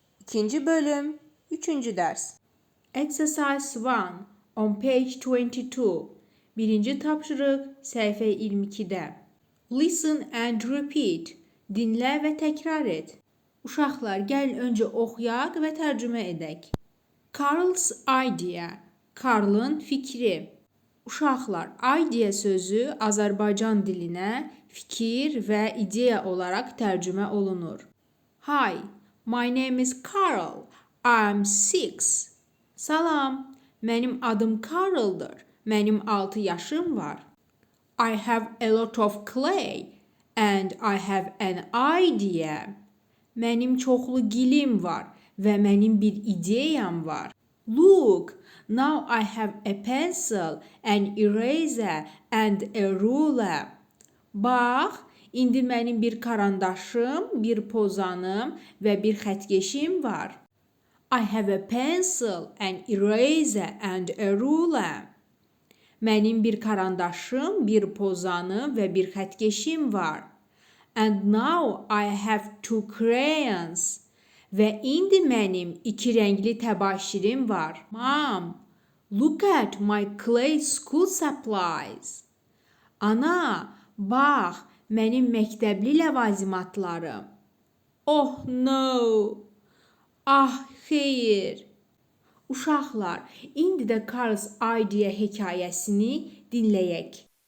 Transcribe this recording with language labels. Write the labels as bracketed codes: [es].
[az] İkinci bölüm, üçüncü dərs. [en] Exercise 1, on page 22. [az] Birinci tapşırıq, səhifə 22-də. [en] Listen and repeat. [az] Dinlə və təkrar et. Uşaqlar, gəlin öncə oxuyaq və tərcümə edək. [en] Carl's idea. [az] Carl'ın fikri. Uşaqlar, idea sözü Azərbaycan dilinə fikir və ideya olaraq tərcümə olunur. [en] Hi, my name is Carl. I'm 6. [az] Salam, mənim adım Carl'dır. Mənim 6 yaşım var. [en] I have a lot of clay and I have an idea. [az] Mənim çoxlu gilim var və mənim bir ideyam var. [en] Look, now I have a pencil, an eraser and a ruler. [az] Bax, indi mənim bir karandaşım, bir pozanım və bir xətkeşim var. [en] I have a pencil, an eraser and a ruler. [az] Mənim bir karandaşım, bir pozanım və bir xətkeşim var. [en] And now I have 2 crayons. [az] Və indi mənim 2 rəngli təbaşirim var. [en] Mom, look at my clay school supplies. [az] Ana, bax, mənim məktəbli ləvazimatlarım. [en] Oh no. [az] Ah, xeyr. Uşaqlar, indi də Carl's idea hekayəsini dinləyək.